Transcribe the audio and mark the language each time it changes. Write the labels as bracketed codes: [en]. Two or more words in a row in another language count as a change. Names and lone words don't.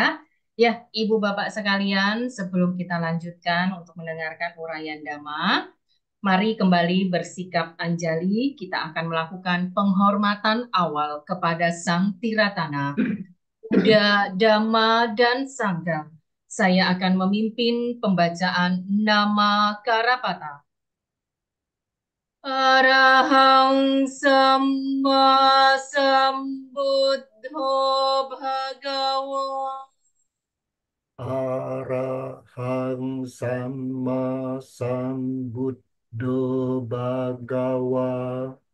[id] Ya, Ibu Bapak sekalian, sebelum kita lanjutkan untuk mendengarkan uraian Dhamma, mari kembali bersikap anjali. Kita akan melakukan penghormatan awal kepada Sang Tiratana, Buddha, Dhamma, dan Sangha. Saya akan memimpin pembacaan nama Karapata. [pi] Arahang Samma Sambuddho Bhagawa. Arahang Sama Sambuddho Bhagawa.